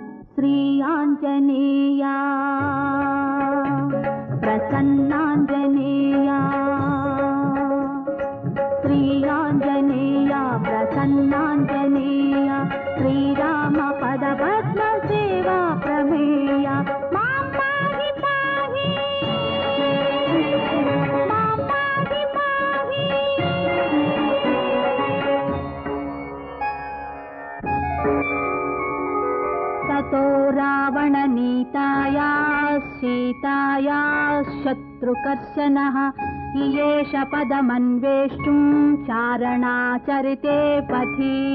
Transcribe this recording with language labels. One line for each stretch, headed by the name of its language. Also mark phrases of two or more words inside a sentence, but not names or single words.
Sanskrit: श्री आञ्जनेय प्रसन्नाञ्जनेय श्री आञ्जनेय प्रसन्नाञ्जनेय श्रीराम पदपद्म सेवा प्रमेय मां पाहि पाहि मां पाहि पाहि. ततो रावणनीताया सीताया शत्रुकर्षणः इयेष पदमन्वेष्टुं चारणाचरिते पथि.